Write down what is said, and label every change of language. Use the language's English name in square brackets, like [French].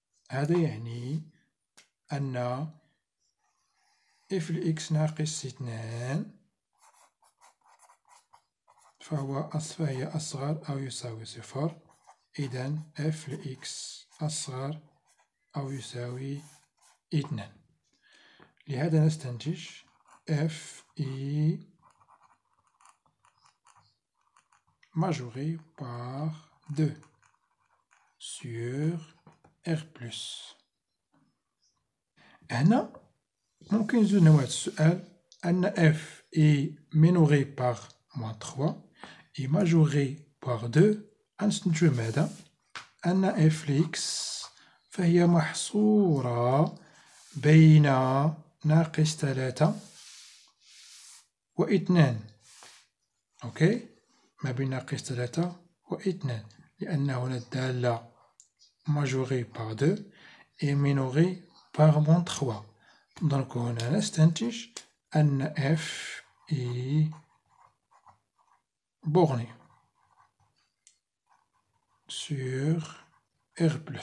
[Arabic] هذا يعني أن f لx ناقص 2 فهي أصغر أو يساوي 0. إذن f لx أصغر أو يساوي 2. لهذا نستنتج [French] f est majoré par 2 sur R+. [Arabic] هنا ممكن نزيدو نوع السؤال أن [French] f est minoré par moins 3 et majoré par 2. [Arabic] غنستنتجو ماذا؟ أن f لx فهي محصورة بين ناقص 3 و 2. أوكي، ما بين ناقص 3 و 2 لأن هنا الدالة [French] majorée par 2 et minorée par moins 3. [Arabic] دونك هنا نستنتج أن [French] f est bornée sur R+.